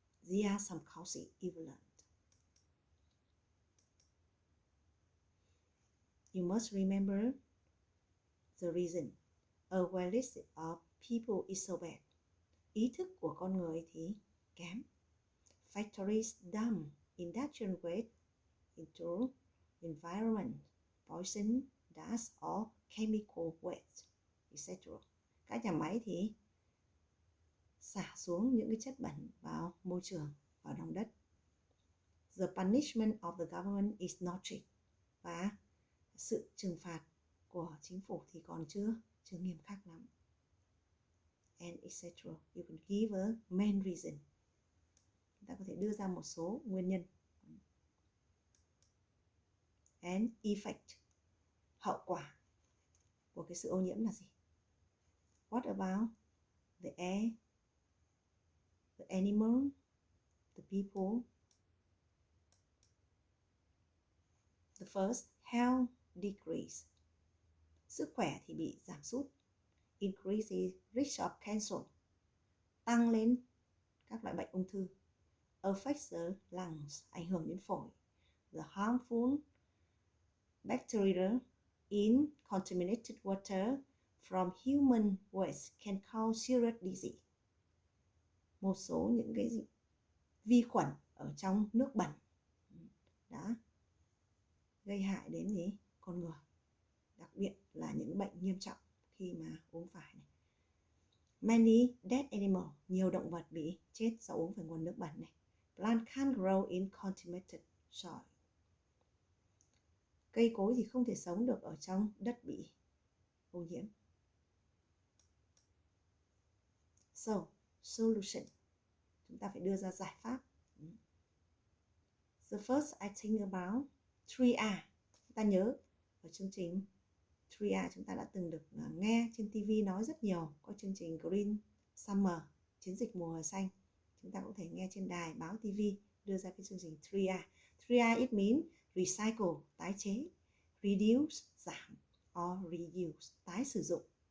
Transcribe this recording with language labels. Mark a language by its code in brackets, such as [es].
[en] There are some causes you've learned. You must remember the reason. Awareness of people is so bad. [vi] Ý thức của con người thì kém. [en] Factories dump industrial waste into environment, poison, dust or chemical waste, etc. [vi] Các nhà máy thì xả xuống những cái chất bẩn vào môi trường, vào lòng đất. [en] The punishment of the government is not strict. [vi] Và sự trừng phạt của chính phủ thì còn chưa nghiêm khắc lắm. [en] And etc. You can give a main reason. [vi] Chúng ta có thể đưa ra một số nguyên nhân. [en] And effect. [vi] Hậu quả của cái sự ô nhiễm là gì? [en] What about the air, the animal, the people? The first, health decrease. [vi] Sức khỏe thì bị giảm sút. [en] Increase risk of cancer. [vi] Tăng lên các loại bệnh ung thư. [en] Affects the lungs, [vi] ảnh hưởng đến phổi. [en] The harmful bacteria in contaminated water from human waste can cause serious disease. [vi] Một số những cái vi khuẩn ở trong nước bẩn đã gây hại đến con người, đặc biệt là những bệnh nghiêm trọng khi mà uống phải này. [en] Many dead animals, [vi] nhiều động vật bị chết do uống phải nguồn nước bẩn này. [en] Plant can't grow in contaminated soil. [vi] Cây cối thì không thể sống được ở trong đất bị ô nhiễm. [en] So, solution. [vi] Chúng ta phải đưa ra giải pháp. [en] The first I think about 3R. [vi] Chúng ta nhớ ở chương trình 3R chúng ta đã từng được nghe trên TV nói rất nhiều. Có chương trình Green Summer, chiến dịch mùa xanh. Chúng ta có thể nghe trên đài báo TV đưa ra cái chương trình 3R. [en] 3R it mean recycle, [vi] tái chế, [en] reduce, [vi] giảm, [en] or reuse, [vi] tái sử dụng.